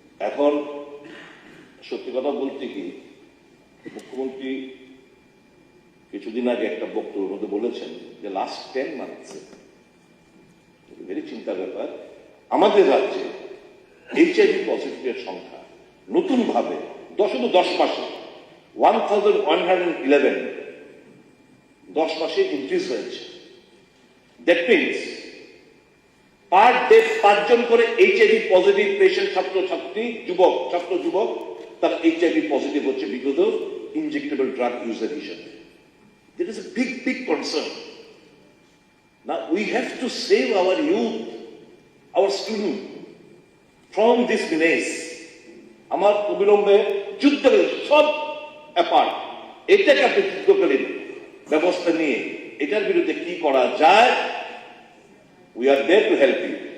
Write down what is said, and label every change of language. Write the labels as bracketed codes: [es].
[bn] এখন সত্যি কথা বলতে কি, মুখ্যমন্ত্রী কিছুদিন আগে একটা বক্তব্যের মধ্যে বলেছেন যে লাস্ট 10 মান্থসে, ভেরি চিন্তার ব্যাপার, আমাদের রাজ্যে এইচআইভি পজিটিভের সংখ্যা নতুন ভাবে 10 মাসে 1111 10 মাসে ইনক্রিজ হয়েছে। [en] that means per day [bn] 5 জন করে এইচআইভি পজিটিভ পেশেন্ট, ছাত্র যুবক তারা এইচআইভি পজিটিভ হচ্ছে because of injectable drug user হিসেবে। [en] There is a big concern. Now we have to save our youth, our student from this menace. [bn] আমার অবিলম্বে যুদ্ধ সব অ্যাপার্ট এটাকে আপনি যুদ্ধকালীন ব্যবস্থা নিয়ে এটার বিরুদ্ধে কি করা যায়, [en] we are there to help you.